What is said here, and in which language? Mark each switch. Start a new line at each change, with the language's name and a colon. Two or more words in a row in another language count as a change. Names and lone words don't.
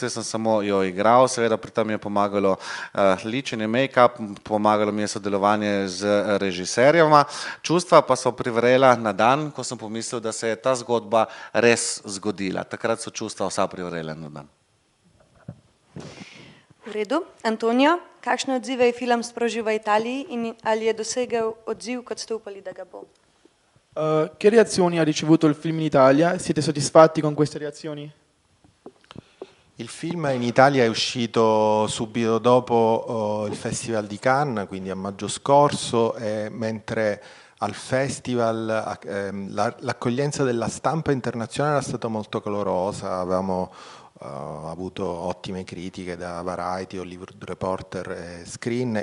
Slovenian: Sem samo jo igral, seveda pri tem je pomagalo ličenje, make-up, pomagalo mi je sodelovanje z režiserjema, čustva pa so privrela na dan, ko sem pomislil, da se je ta zgodba res zgodila. Takrat so čustva vsa privrela na dan. V redu. Antonio, kakšne odzive je film sprožil v Italiji in ali je dosegel odziv, kot ste upali, da ga bo?
Italian: Che reazioni ha ricevuto il film in Italia? Siete soddisfatti con queste reazioni? Il film in Italia è uscito subito dopo il Festival di Cannes, quindi a maggio scorso, mentre al festival l'accoglienza della stampa internazionale era stata molto calorosa, avevamo avuto ottime critiche da Variety, Hollywood Reporter e Screen.